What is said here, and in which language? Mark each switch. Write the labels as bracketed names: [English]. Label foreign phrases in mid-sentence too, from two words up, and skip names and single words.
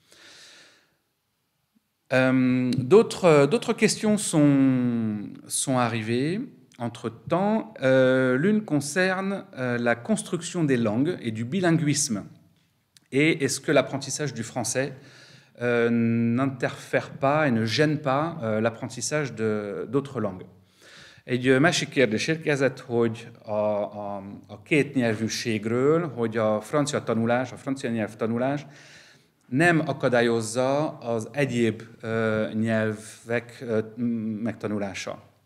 [French] D'autres questions sont arrivées entre-temps. L'une concerne la construction des langues et du bilinguisme. Et est-ce que l'apprentissage du français n'interfère pas et ne gêne pas l'apprentissage d'autres langues? [Hungarian] Egy másik kérdés érkezett, hogy a kétnyelvűségről, hogy a francia nyelv tanulás nem akadályozza az egyéb nyelvek megtanulása.